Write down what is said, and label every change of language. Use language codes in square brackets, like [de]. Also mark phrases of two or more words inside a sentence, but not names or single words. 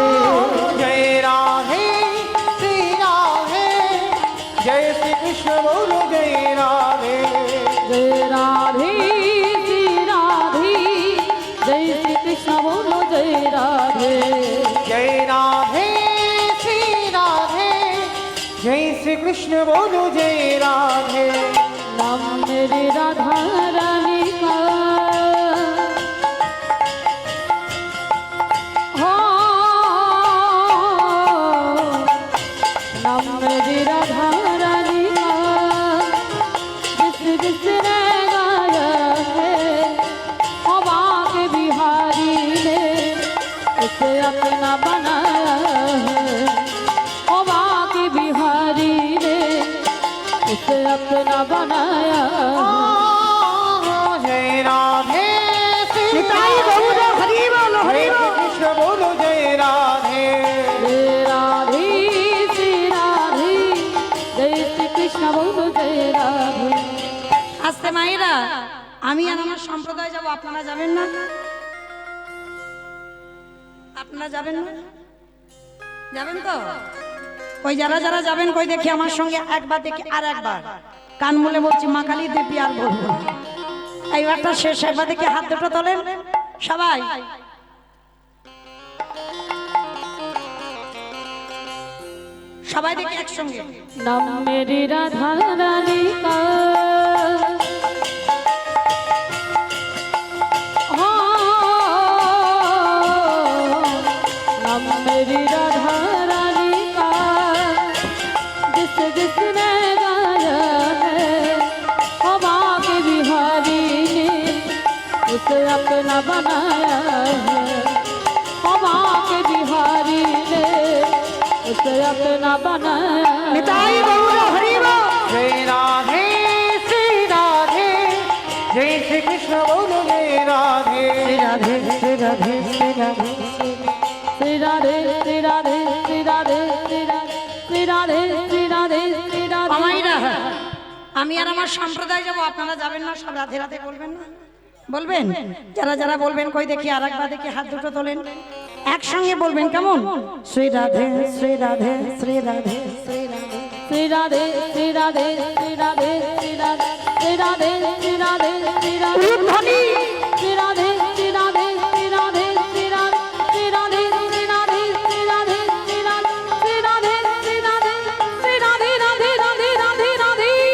[hi] जय राधे श्री राधे जय श्री कृष्ण बोलो जय राधे जय राधे श्री राधे जय श्री कृष्ण बोलो जय राधे जय राधे श्री राधे जय श्री कृष्ण बोलो जय राधे नाम मेरी राधा रानी का हो नाम मेरी राधा रानी का जिसने गाया है हवा के बिहारी ने उसे अपना बनाया है हवा के बिहारी ने उसे अपना बनाया जय राधे श्री निताई गौर हरि बोल हरि हरे बोल। कृष्ण बोलो जय राधे जय राधे श्री राधे जय श्री कृष्ण बोलो जय राधे [bn] আস্তে মায়েরা আমি আর আমার সম্প্রদায় যাব আপনারা যাবেন না আপনারা যাবেন না যাবেন তো কই যারা যারা যাবেন কই দেখি আমার সঙ্গে একবার দেখি আর একবার কান মুলে বলছি মা কালী দেবী আর বলবো না এইবারটা শেষ একবার দেখি হাত দুটো তোলেন সবাই সবাই দেখি একসঙ্গে [hi] नाम मेरी राधा रानी का हो, नाम मेरी राधा रानी का जिसने गाया है हवा के बिहारी ने उसे अपना बनाया है हवा के बिहारी ने उसे अपना बनाया [bn] নিতাই গৌর হরি বল। [hi] जय राधे श्री राधे जय श्री कृष्ण बोलो जय राधे [bn] রাধে শ্রী রাধে শ্রী রাধে [hi] श्री राधे श्री राधे श्री राधे श्री राधे श्री राधे श्री राधे श्री राधे [bn] আমাইরা আমি আর আমার সম্প্রদায় যাব আপনারা যাবেন না সব রাধে রাধে বলবেন না বলবেন যারা যারা বলবেন কই দেখি আরেকবার দেখি হাত দুটো তোলেন একসঙ্গে বলবেন কেমন শ্রী রাধে শ্রী রাধে শ্রী রাধে শ্রী রাধে [hi] श्री राधे श्री राधे श्री राधे श्री राधे श्री राधे श्री राधे श्री राधे [bn] ধ্বনি [hi] श्री राधे श्री राधे श्री राधे श्री राधे श्री राधे श्री राधे श्री राधे श्री राधे श्री राधे श्री राधे श्री राधे राधे राधे राधे राधे